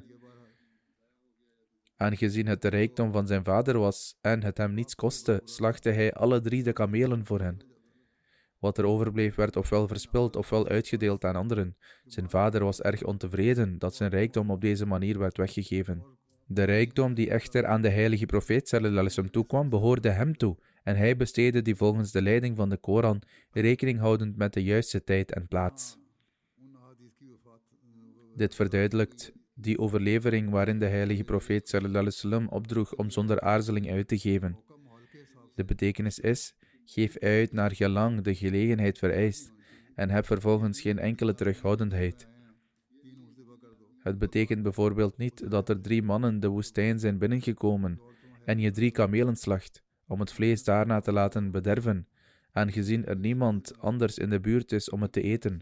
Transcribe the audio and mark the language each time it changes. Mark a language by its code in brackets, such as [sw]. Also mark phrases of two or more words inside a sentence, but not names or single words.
[nl] Aangezien het de rijkdom van zijn vader was en het hem niets kostte, slachtte hij alle 3 de kamelen voor hen. Wat er overbleef werd ofwel verspild ofwel uitgedeeld aan anderen. Zijn vader was erg ontevreden dat zijn rijkdom op deze manier werd weggegeven. De rijkdom die echter aan de heilige profeet [ar] صلى الله عليه وسلم [nl] toekwam, behoorde hem toe, en hij besteedde die volgens de leiding van de Koran, rekening houdend met de juiste tijd en plaats. Dit verduidelijkt die overlevering waarin de heilige profeet [ar] صلى الله عليه وسلم [nl] opdroeg om zonder aarzeling uit te geven. De betekenis is, geef uit naar gelang de gelegenheid vereist, en heb vervolgens geen enkele terughoudendheid. Het betekent bijvoorbeeld niet dat er 3 mannen de woestijn zijn binnengekomen en je 3 kamelen slacht, om het vlees daarna te laten bederven, aangezien er niemand anders in de buurt is om het te eten.